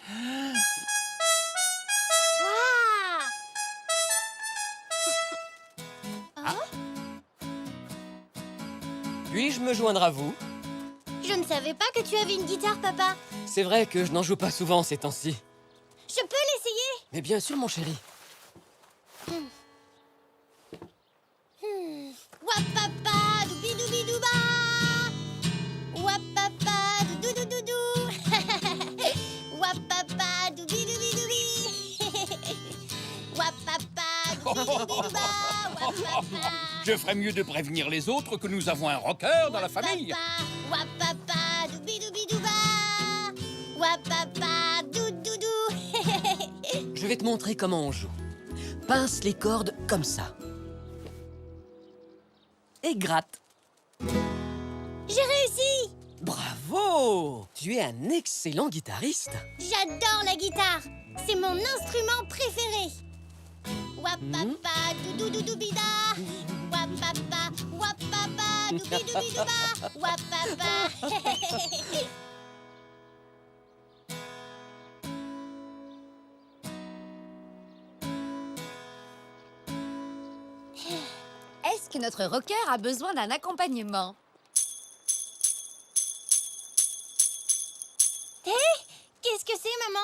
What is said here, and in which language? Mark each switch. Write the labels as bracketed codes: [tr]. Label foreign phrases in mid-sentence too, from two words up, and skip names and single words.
[fr] Waouh! Puis-je me joindre à vous? Je ne savais pas que tu avais une guitare, papa. C'est vrai que je n'en joue pas souvent ces temps-ci. Je peux l'essayer? Mais bien sûr, mon chéri. Wapapa, doubidouba. Wapapa, doudoudoudou. Wapapa, doubidoubi. Wapapa, doubidouba. Wapapa. Je ferais mieux de prévenir les autres que nous avons un rocker dans la famille. Wapapa, doubidouba. Wapapa, doudoudou. Je vais te montrer comment on joue. Pince les cordes comme ça. Et gratte. J'ai réussi! Bravo! Tu es un excellent guitariste. J'adore la guitare. C'est mon instrument préféré. Wapapa, doudoudoudoubida. Wapapa, wapapa, doubidoubidoubا. Wapapa. Est-ce que notre rocker a besoin d'un accompagnement? Hé, qu'est-ce que c'est, maman?